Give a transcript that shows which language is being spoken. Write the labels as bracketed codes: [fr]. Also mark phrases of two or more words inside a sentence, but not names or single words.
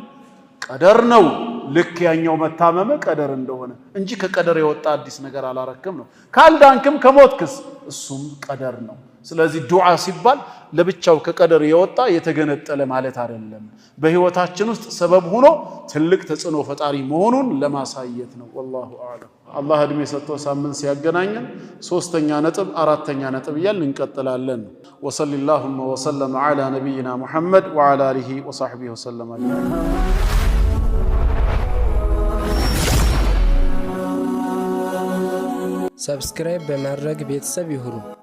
[am] ቀደር ነው። ልክ ያኛው መታመመ ቀደር እንደሆነ እንጂ ከቀደር የወጣ አዲስ ነገር አላረክም ነው። ካልዳንክም ከሞትክስ እሱም ቀደር ነው። ስለዚህ ዱዓ ሲባል ለብቻው ከቀደር የወጣ የተገነጠለ ማለት አይደለም። በህይወታችን ውስጥ ሰበብ ሆኖ ትልቅ ተጽዕኖ ፈጣሪ መሆኑን ለማሳየት ነው። [ar] والله اعلم። [am] አላህ እድሜ ሰጥቶ ሳምንት ሲያገናኘን ሶስተኛ ነጥብ አራተኛ ነጥብ እያልን እንቀጥላለን። [ar] وصلى اللهم وسلم على نبينا محمد وعلى اله وصحبه وسلم اجمعين. [am] ሰብስክራይብ በማድረግ ቤተሰብ ይሁኑ።